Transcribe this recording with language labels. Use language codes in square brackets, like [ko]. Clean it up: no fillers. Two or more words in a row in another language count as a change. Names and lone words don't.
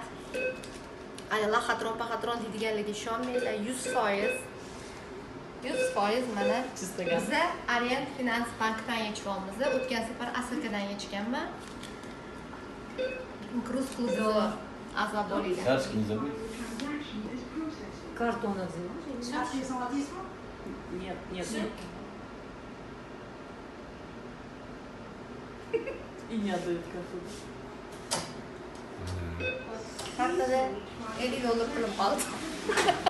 [uz] Alloh xatron deydiganlarga ishonmanglar. 100%. 100% mana biza Orient Finans bankdan yechib olamiz. O'tgan safar Asakadan yechganman. Inkruz klubiga a'zo bo'linglar. [ru] Карточки не забудь. Карту она взяла? Нет. И не отдают карту. [uz] Kartada $50 pulim qoldi.